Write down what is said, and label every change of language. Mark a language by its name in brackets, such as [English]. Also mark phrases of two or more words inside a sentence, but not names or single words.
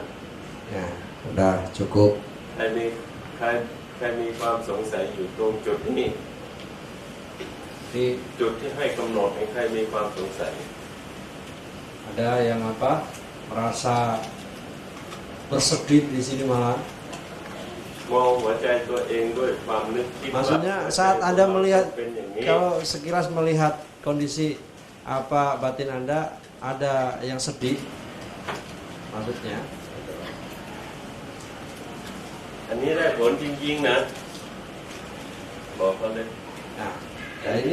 [Indonesian] Ya, udah cukup. [Thai] ใครมีความสงสัยอยู่ตรงจุดนี้ [Indonesian] Jadi [Thai] จุดที่ให้กำหนดให้ใครมีความสงสัย [Indonesian] ada yang merasa bersedih di sini malah. [Thai] มองหัวใจตัวเองด้วยความนึกคิด [Indonesian] Maksudnya saat Anda melihat, [Thai] เป็นอย่างนี้ [Indonesian] kalau sekilas melihat kondisi batin Anda ada yang sedih, maksudnya. [Thai] อันนี้ได้ผลจริงๆนะบอกเขาเลย [Indonesian] Nah, [Thai] อันนี้